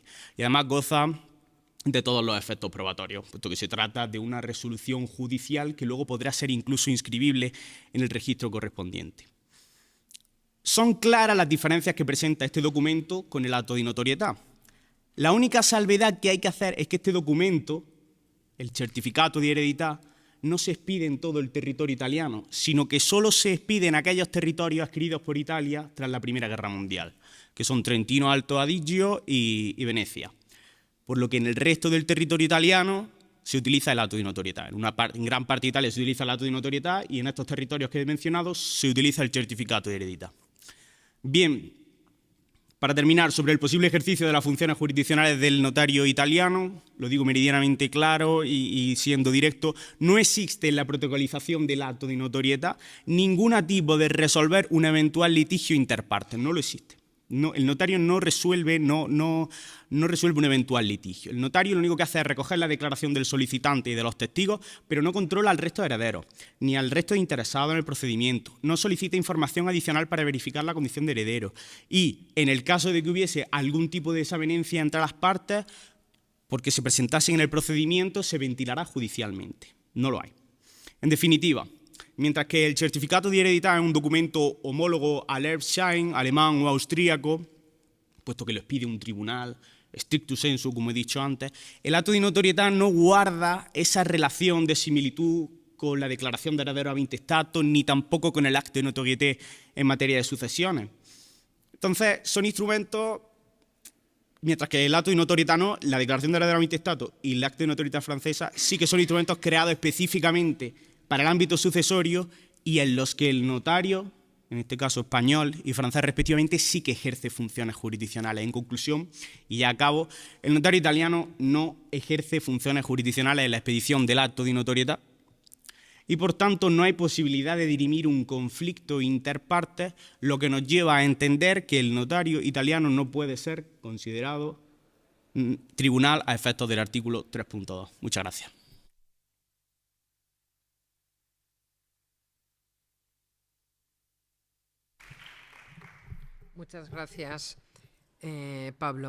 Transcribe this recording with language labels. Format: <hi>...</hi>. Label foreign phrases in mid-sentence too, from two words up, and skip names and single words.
<es>Y además goza de todos los efectos probatorios, puesto que se trata de una resolución judicial que luego podrá ser incluso inscribible en el registro correspondiente. Son claras las diferencias que presenta este documento con el</es> <it>atto di notorietà.</it> <es>La única salvedad que hay que hacer es que este documento, el</es> <it>certificato di eredità,</it> <es>no se expide en todo el territorio italiano, sino que solo se expide en aquellos territorios adquiridos por Italia tras la Primera Guerra Mundial, que son Trentino Alto Adigio y Venecia. Por lo que en el resto del territorio italiano se utiliza el</es> <it>atto di notorietà.</it> <es>En gran parte de Italia se utiliza el</es> <it>atto di notorietà</it> <es>y en estos territorios que he mencionado se utiliza el</es> <it>certificato de heredità.</it> <es>Bien, para terminar, sobre el posible ejercicio de las funciones jurisdiccionales del notario italiano, lo digo meridianamente claro y siendo directo, no existe en la protocolización del</es> <it>atto di notorietà</it> <es>ningún tipo de resolver un eventual litigio interpartes, no lo existe. No, el notario no resuelve un eventual litigio. El notario lo único que hace es recoger la declaración del solicitante y de los testigos, pero no controla al resto de herederos, ni al resto de interesados en el procedimiento. No solicita información adicional para verificar la condición de heredero. Y en el caso de que hubiese algún tipo de desavenencia entre las partes, porque se presentasen en el procedimiento, se ventilará judicialmente. No lo hay. En definitiva, mientras que el</es> <it>certificato de heredità</it> <es>es un documento homólogo al Erbschein, alemán o austríaco, puesto que lo expide un tribunal,</es> <la>stricto sensu,</la> <es>como he dicho antes, el</es> <it>atto di notorietà</it> <es>no guarda esa relación de similitud con la declaración de heredero</es> <la>ab intestato,</la> <es>ni tampoco con el</es> <fr>acte de notoriété</fr> <es>en materia de sucesiones. Entonces, son instrumentos, mientras que el</es> <it>atto di notorietà</it> <es>no, la declaración de heredero</es> <la>ab intestato</la> <es>y el</es> <fr>acte de notorietà</fr> <es>francesa sí que son instrumentos creados específicamente para el ámbito sucesorio y en los que el notario, en este caso español y francés respectivamente, sí que ejerce funciones jurisdiccionales. En conclusión, y ya acabo, el notario italiano no ejerce funciones jurisdiccionales en la expedición del</es> <it>atto di notorietà</it> <es>y por tanto no hay posibilidad de dirimir un conflicto interpartes, lo que nos lleva a entender que el notario italiano no puede ser considerado tribunal a efectos del artículo 3.2. Muchas gracias. Muchas gracias, Pablo.</es>